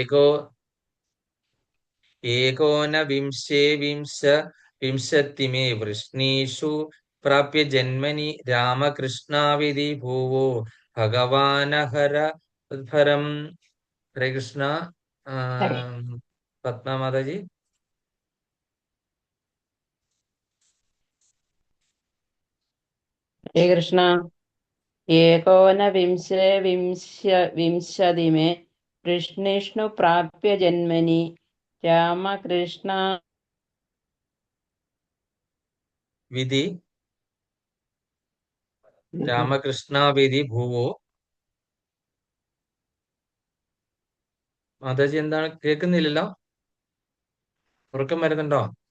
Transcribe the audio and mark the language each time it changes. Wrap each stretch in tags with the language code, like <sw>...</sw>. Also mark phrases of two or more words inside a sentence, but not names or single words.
<sa>വിംശത്തിമേ വൃഷ്ണീഷു പ്രാപ്യ ജന്മനി രാമകൃഷ്ണാവിധി ഭൂവോ ഭഗവാനഹര അധ്വരം. ഹരേ കൃഷ്ണ. പത്മ മാതാജി. ഹരേ കൃഷ്ണ. एकोनविंशे विंशति मे वृष्णिष्णु प्राप्य जन्मनि रामकृष्ण വിധി രാമകൃഷ്ണ വിധി ഭൂവോ.</sa> <ml>മാതാജി എന്താണ് കേൾക്കുന്നില്ലല്ലോ? ഉറക്കം വരുന്നുണ്ടോ?</ml>